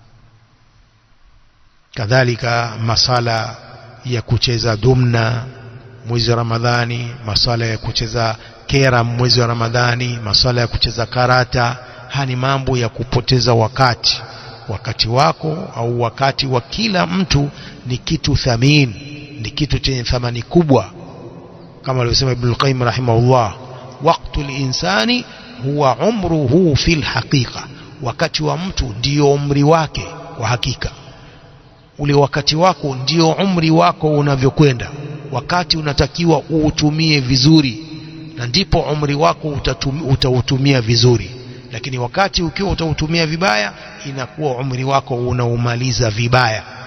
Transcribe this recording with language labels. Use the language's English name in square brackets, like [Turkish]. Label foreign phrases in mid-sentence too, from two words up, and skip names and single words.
[Swahili] Kadhalika masala ya kucheza dumna, mwezi wa Ramadhani, masuala ya kucheza kera mwezi wa Ramadhani, masuala ya kucheza karata. Haya ni mambo ya kupoteza wakati wako au wakati wa kila mtu ni kitu thamini, ni kitu chenye thamani kubwa, kama alivyosema Ibn al-Qayyim rahimahullah, [Arabic] وقت الإنسان هو عمره في الحقيقة, [Swahili] wakati wa mtu ndio umri wake kwa hakika. Ule wakati wako ndio umri wako unavyokwenda, wakati unatakiwa uutumie vizuri, na ndipo umri wako utautumia vizuri. Lakini wakati ukiwa utautumia vibaya, inakuwa umri wako unaumaliza vibaya.